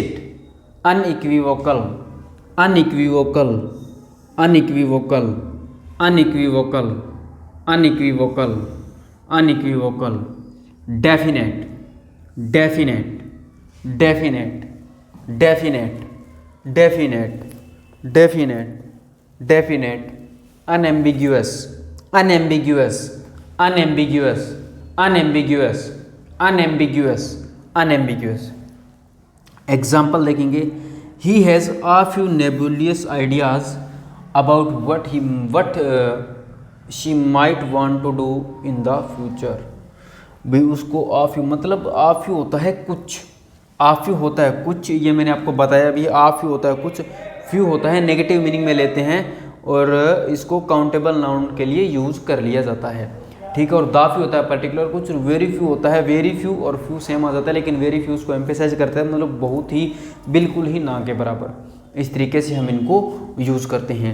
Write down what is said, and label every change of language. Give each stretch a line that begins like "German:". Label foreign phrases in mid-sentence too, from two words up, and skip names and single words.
English: unequivocal, unequivocal, unequivocal, unequivocal, unequivocal, unequivocal, definite, definite, definite, definite, definite, definite, definite, unambiguous, unambiguous, unambiguous, unambiguous, unambiguous, unambiguous.
Hindi: एग्जाम्पल देखेंगे,
English: he has a few nebulous ideas about what she might want to do in the future.
Hindi: भाई उसको
English: a few
Hindi: मतलब
English: a few
Hindi: होता है कुछ,
English: a few
Hindi: होता है कुछ, ये मैंने आपको बताया भी,
English: a few
Hindi: होता है कुछ, फ्यू होता है
English: negative meaning
Hindi: में लेते हैं और इसको
English: countable noun
Hindi: के लिए यूज़ कर लिया जाता है, ठीक है। और दाफी होता है पर्टिकुलर कुछ,
English: very few
Hindi: होता है,
English: very few
Hindi: और
English: few same
Hindi: आ जाता है, लेकिन
English: very few
Hindi: उसको एम्फेसाइज करता है, मतलब बहुत ही, बिल्कुल ही ना के बराबर, इस तरीके से हम इनको यूज़ करते हैं।